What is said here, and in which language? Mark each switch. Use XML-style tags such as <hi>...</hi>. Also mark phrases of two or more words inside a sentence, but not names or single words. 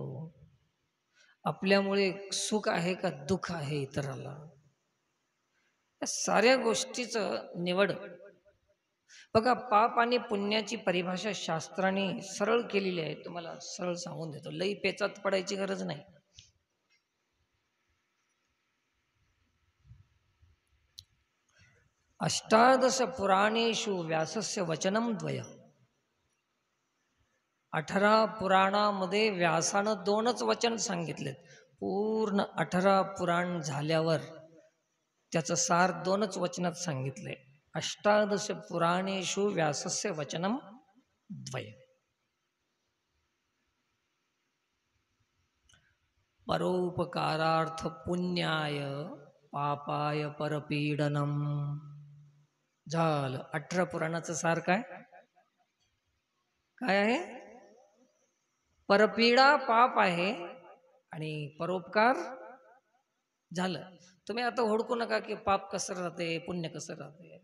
<mr>आपल्यामुळे सुख आहे का दुःख आहे इतराला? या साऱ्या गोष्टीचं निवड बघा. पाप आणि पुण्याची परिभाषा शास्त्राने सरळ केलेली आहे. तुम्हाला सरळ सांगून देतो, लई पेचात पडायची गरज नाही.</mr> <sa>अष्टादश पुराणेषु व्यासस्य वचनम द्वय.</sa> <mr>18 पुराणामध्ये व्यासानं 2च वचन सांगितलेत. पूर्ण 18 पुराण झाल्यावर त्याचं सार 2च वचनात सांगितलंय.</mr> <sa>अष्टादश पुराणेषु व्यासस्य वचनम द्वय. परोपकारार्थ पुण्याय पापाय परपीडनम.</sa> <mr>झालं 18 पुराणाचं सार. काय काय आहे? परपीडा पाप आहे आणि परोपकार झालं. तुम्ही आता हुडकू नका की पाप कसं राहते पुण्य कसं राहते.</mr>